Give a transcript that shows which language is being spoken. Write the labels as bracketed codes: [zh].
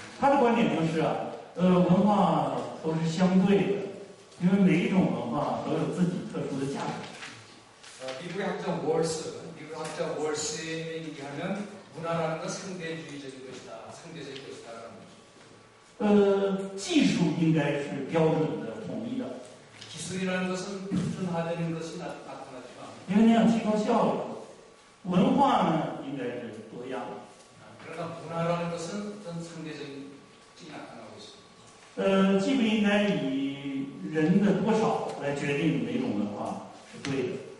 [zh] 他的观点就是文化都是相对的，因为每一种文化都有自己特殊的价值。 [ko] 미국의 학자 월스에 얘기하면 문화라는 건 상대주의적인 것이다, 상대적인 것이다라는 거죠. [zh] 技术应该是标准的、统一的， [ko] 기술이라는 것은 표준화되는 것이 나타나지만 [zh] 因为那样提高效率。文化呢，应该是多样的。 [ko] 그러나 문화라는 것은 어떤 상대적인 것이 나타나고 있습니다. [zh] 既不应该以人的多少来决定哪种文化是对的。